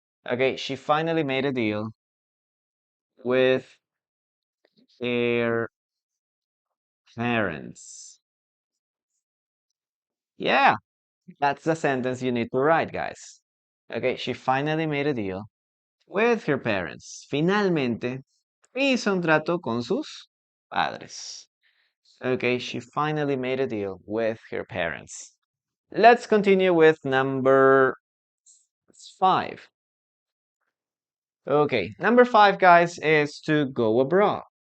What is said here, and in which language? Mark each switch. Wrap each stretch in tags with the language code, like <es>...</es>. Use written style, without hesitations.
<en>Okay, she finally made a deal with their parents. Yeah, that's the sentence you need to write, guys. Okay, she finally made a deal with her parents.</en> <es>Finalmente hizo un trato con sus padres.</es> <en>Okay, she finally made a deal with her parents. Let's continue with number 5. Okay, number 5, guys, is to go abroad.</en>